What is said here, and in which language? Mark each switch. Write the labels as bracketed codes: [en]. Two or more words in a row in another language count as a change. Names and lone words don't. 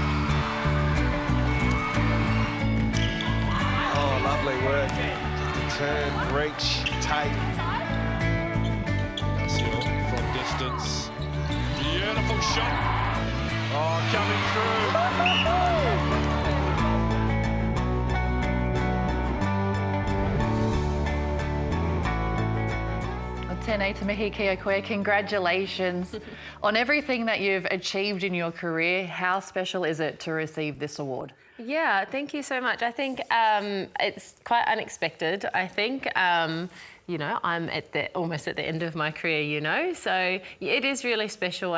[en] Oh, lovely work. Turn, reach, take. Ignacio from distance. Beautiful shot. Oh, coming through. [mi] Tēnei te mihi kia koe. [en] Congratulations on everything that you've achieved in your career. How special is it to receive this award? Yeah, thank you so much. I think it's quite unexpected. I think, you know, I'm almost at the end of my career, you know, so it is really special.